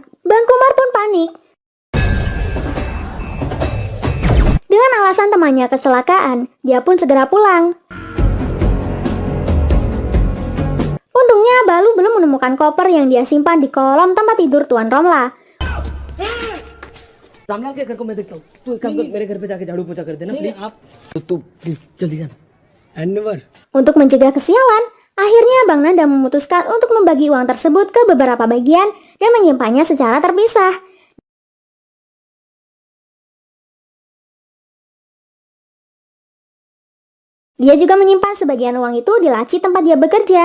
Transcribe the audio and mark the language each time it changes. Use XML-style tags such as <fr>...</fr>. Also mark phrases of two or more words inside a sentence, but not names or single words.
<id>Bang Kumar pun panik. Dengan alasan temannya kecelakaan, dia pun segera pulang. Untungnya Balu belum menemukan koper yang dia simpan di kolom tempat tidur Tuan Romla.</id> <hi>रामलाल के घर को मैं देखता हूँ। तू एक काम कर, मेरे घर पे जाके झाड़ू पोछा कर देना प्लीज। आप तो प्लीज जल्दी जाना।</hi> <id>Untuk mencegah kesialan, akhirnya Bang Nanda memutuskan untuk membagi uang tersebut ke beberapa bagian dan menyimpannya secara terpisah. Dia juga menyimpan sebagian uang itu di laci tempat dia bekerja.</id>